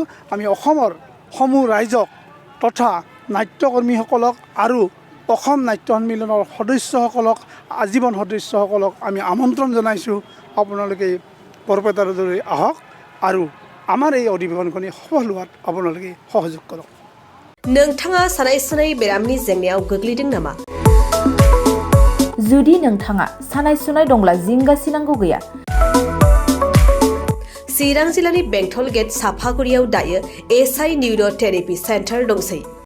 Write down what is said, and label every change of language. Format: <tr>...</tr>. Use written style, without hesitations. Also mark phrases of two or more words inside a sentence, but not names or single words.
<as>আমি অসমৰ সমূহ ৰাইজক তথা নাট্যকৰ্মীসকলক আৰু অসম নাট্য সন্মিলনৰ সদস্যসকলক, আজীৱন সদস্যসকলক আমি আমন্ত্ৰণ জনাইছোঁ, আপোনালোকে বৰপেটালৈ আহক আৰু আমাৰ এই অধিৱেশনখনি সফল হোৱাত আপোনালোকে সহযোগ কৰক।</as> <brx>नोंथाङा सानाय सुनाय बेरामनि जेंनायाव गोग्लैदों नामा? जुदि नोंथाङा सानाय सुनाय दंब्ला जिंगासिनांगौ गैया। चिरां जिल्लानि बेंटल गेट साफागुरियाव दायो SI निउर' थेरापि सेन्टार दंसै।</brx>